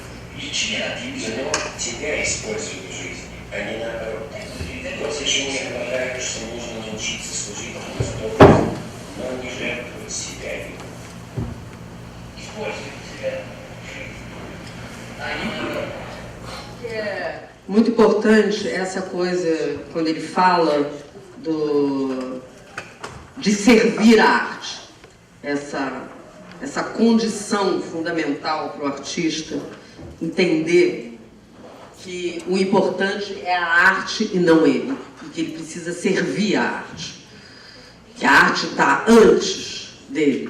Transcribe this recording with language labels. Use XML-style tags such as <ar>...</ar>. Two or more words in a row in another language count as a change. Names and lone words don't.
<ru>Кино тебя использует в жизни, а не наоборот. Вот почему я говорю, что нужно научиться служить Христу, но не жертвовать себя им. использовать себя в жизни, а не наоборот.</ru> <pt>Muito importante essa coisa, quando ele fala de servir a arte, essa condição fundamental para o artista entender que o importante é a arte e não ele, e que ele precisa servir a arte, que a arte está antes dele.</pt>